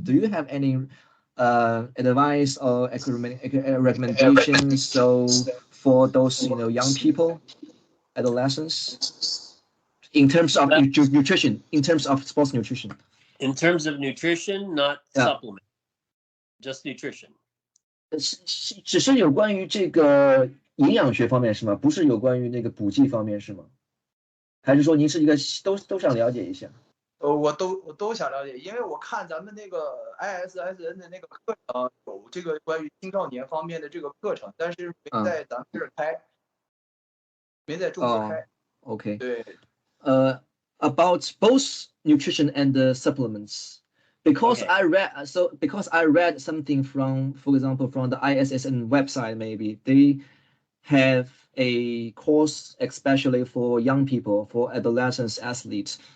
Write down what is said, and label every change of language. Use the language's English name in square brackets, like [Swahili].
[English] Do you have any advice or recommendations so for those young people, adolescents, in terms of nutrition, in terms of sports nutrition? In terms of nutrition, not supplement, just nutrition. [Chinese] 只是有关于这个营养学方面是吗？不是有关于那个补剂方面是吗？还是说您是一个都想了解一下？我都想了解，因为我看咱们那个 ISSN 的那个课程有这个关于青少年方面的这个课程，但是没在咱们这儿开，没在中国开。 [English] OK。 [Chinese] 对。 [English] About both nutrition and supplements. Because I read something from, for example, from the ISSN website, maybe they have a course especially for young people, for adolescents athletes.